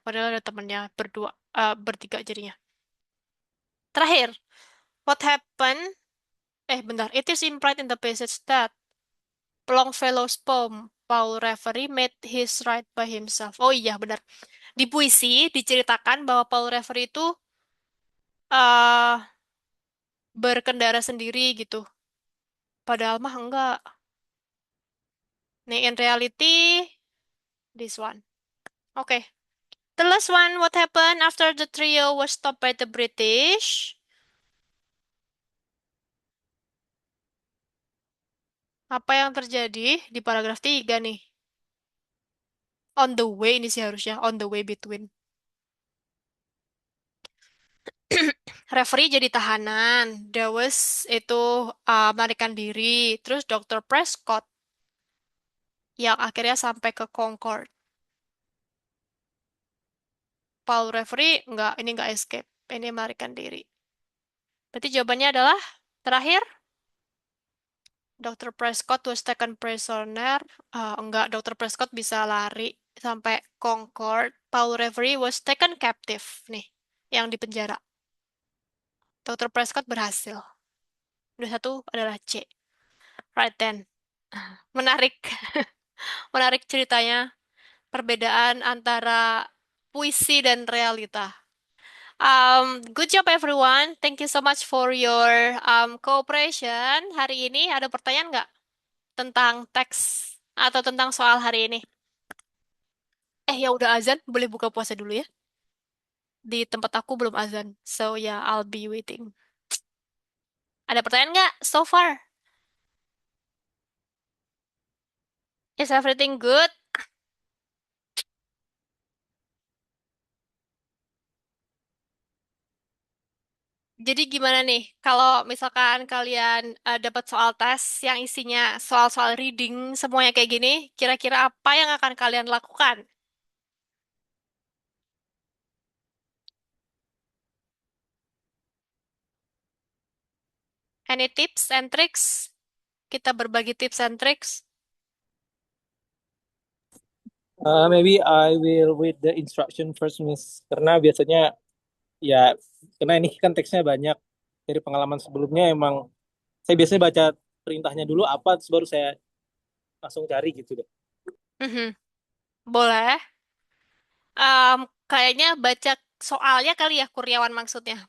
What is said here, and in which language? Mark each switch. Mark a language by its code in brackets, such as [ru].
[id] Padahal ada temennya berdua, bertiga jadinya. Terakhir, [en] what happened? [id] Bentar. [en] It is implied in the passage that Longfellow's poem, Paul Reverie made his right by himself. [id] Oh iya, benar. Di puisi diceritakan bahwa Paul Reverie itu eh berkendara sendiri gitu. Padahal mah enggak. [en] Nih, in reality, this one. Okay. The last one, what happened after the trio was stopped by the British? [id] Apa yang terjadi di paragraf 3 nih? On the way ini sih harusnya. [en] On the way between. [id] Referee jadi tahanan. Dawes itu melarikan diri. Terus Dr. Prescott yang akhirnya sampai ke Concord. Paul Reverie ini nggak escape. Ini melarikan diri. Berarti jawabannya adalah terakhir. [en] Dr. Prescott was taken prisoner. [id] Enggak, [en] Dr. Prescott [id] bisa lari sampai Concord. [en] Paul Reverie was taken captive. [id] Nih, yang di penjara. Dr. Prescott berhasil. Udah satu adalah C. [en] Right then. [id] Menarik. Menarik ceritanya. Perbedaan antara puisi dan realita. [en] Good job everyone. Thank you so much for your cooperation. [id] Hari ini ada pertanyaan nggak tentang teks atau tentang soal hari ini? Ya udah azan, boleh buka puasa dulu ya. Di tempat aku belum azan. [en] So yeah, I'll be waiting. [id] Ada pertanyaan nggak [en] so far? Is everything good? [id] Jadi gimana nih, kalau misalkan kalian dapat soal tes yang isinya soal-soal reading semuanya kayak gini, kira-kira apa yang akan kalian lakukan? [en] Any tips and tricks? [id] Kita berbagi [en] tips and tricks. Maybe I will read the instruction first, Miss. [id] Karena biasanya ya, karena ini kan teksnya banyak. Dari pengalaman sebelumnya emang saya biasanya baca perintahnya dulu apa, terus baru saya langsung cari gitu deh. Mhm. Boleh. Kayaknya baca soalnya kali ya, Kurniawan maksudnya.